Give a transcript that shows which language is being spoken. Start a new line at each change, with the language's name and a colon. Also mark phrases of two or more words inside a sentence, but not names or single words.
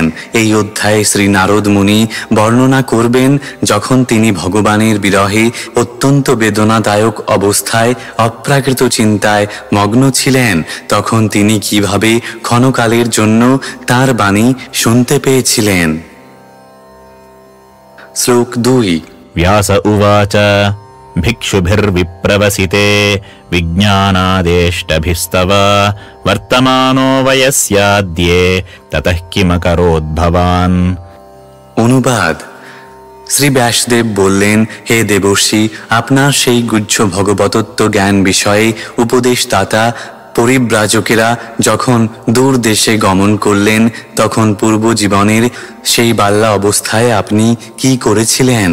Bangla: এই অধ্যায়ে শ্রী নারদ মুনি বর্ণনা করবেন যখন তিনি ভগবানের বিরহে অত্যন্ত বেদনাদায়ক অবস্থায় অপ্রাকৃত চিন্তায় মগ্ন ছিলেন, তখন তিনি কিভাবে ক্ষণকালের জন্য তাঁর বাণী শুনতে পেয়েছিলেন। শ্লোক 2।
Sanskrit: व्यास उवाच भिक्षुभिर्विप्रवसिते विज्ञानादेष्टभिस्तव वर्तमानो वयस्याद्ये ततः किमकरोद् भवान्।
Bangla: অনুবাদ। শ্রী ব্যাসদেব বললেন, হে দেবর্ষি, আপনার সেই গুহ্য ভগবতত্ত্ব জ্ঞান বিষয়ে উপদেশদাতা পরিব্রাজকেরা যখন দূর দেশে গমন করলেন, তখন পূর্ব জীবনের সেই বাল্যা অবস্থায় আপনি কি করেছিলেন?